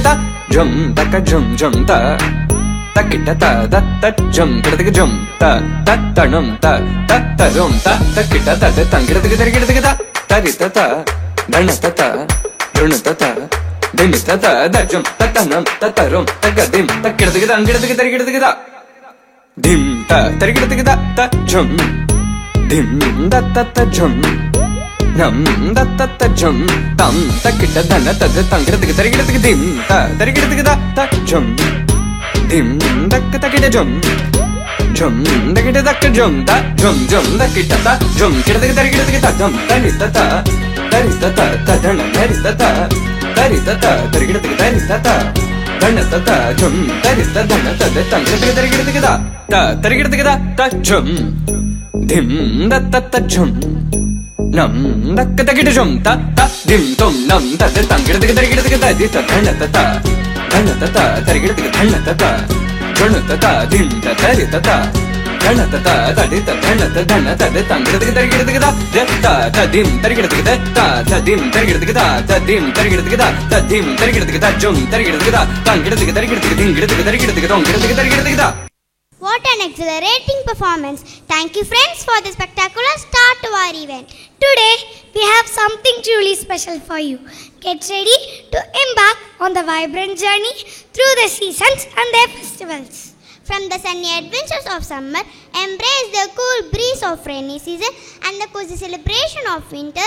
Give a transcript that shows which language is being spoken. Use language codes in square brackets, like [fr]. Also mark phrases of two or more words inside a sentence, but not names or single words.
[en] ta drum taka drum drum ta takita ta da ta drum gidata drum ta tanam ta tarum ta takita ta da gidata ta tarita ta dhanata ta drunata ta dinita ta da drum tanam tarum tagadim takidata ta dim ta tarigidata ta drum dim da ta ta jum nam da ta ta jum tam takita dana tad tangirtiki tarigirtiki dim ta tarigirtiki da ta jum dim dakka takita jum jum dakita dakka jum da jum dakita ta jum kirtiki tarigirtiki ta jum tarita ta ta dana tarita ta tarigirtiki tarita ta dana ta jum tarita dana tad tangirtiki tarigirtiki da ta tarigirtiki da ta jum dim da ta ta jum nam dakka takita jum ta dim tom nam ta tangirtiki tarigirtiki ta di ta dana ta tarigirtiki dana ta jana ta dim ta tarita ta dana ta di ta dana ta tangirtiki tarigirtiki da ta dim tarigirtiki ta dim tarigirtiki ta dim tarigirtiki ta dim tarigirtiki ta jum tarigirtiki ta tangirtiki tarigirtiki dingirtiki tarigirtiki tongirtiki tarigirtiki da. What an exhilarating performance. Thank you friends for the spectacular start to our event. Today, we have something truly special for you. Get ready to embark on the vibrant journey through the seasons and their festivals. From the sunny adventures of summer, embrace the cool breeze of rainy season and the cozy celebration of winter.